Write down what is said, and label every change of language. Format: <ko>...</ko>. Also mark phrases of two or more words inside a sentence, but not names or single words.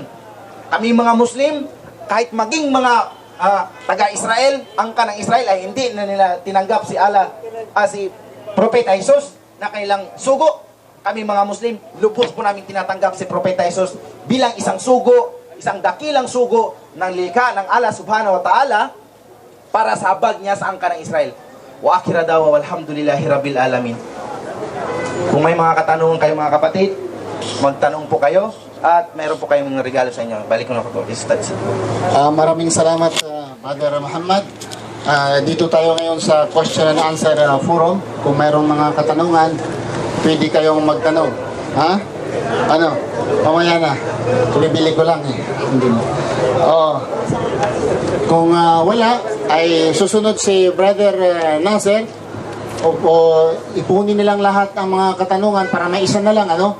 <tl>Kami mga Muslim, kahit maging mga taga-Israel, angka ng Israel, ay hindi na nila tinanggap si Allah, si Propeta Jesus na kailang sugo. Kami mga Muslim, lubos po namin tinatanggap si Propeta Jesus bilang isang sugo, isang dakilang sugo ng likha ng Allah</tl> <ar>سبحانه وتعالى</ar> <tl>para sa habag niya sa angka ng Israel.</tl> <ar>وآخر دعوانا والحمد لله رب العالمين.</ar> <tl>Kung may mga katanungan kayo mga kapatid, magtanong po kayo at mayroon po kayong mga regalo sa inyo. Balik ko na po. Maraming salamat, Brother Muhammad. Dito tayo ngayon sa</tl> <en>question and answer forum.</en> <tl>Kung mayroong mga katanungan, pwede kayong magtanong. Ano? Mamaya na. Bibili ko lang eh. Hindi mo. Kung wala, ay susunod si Brother Nasser. O ipunin nilang lahat ng mga katanungan para may isa na lang, ano?</tl>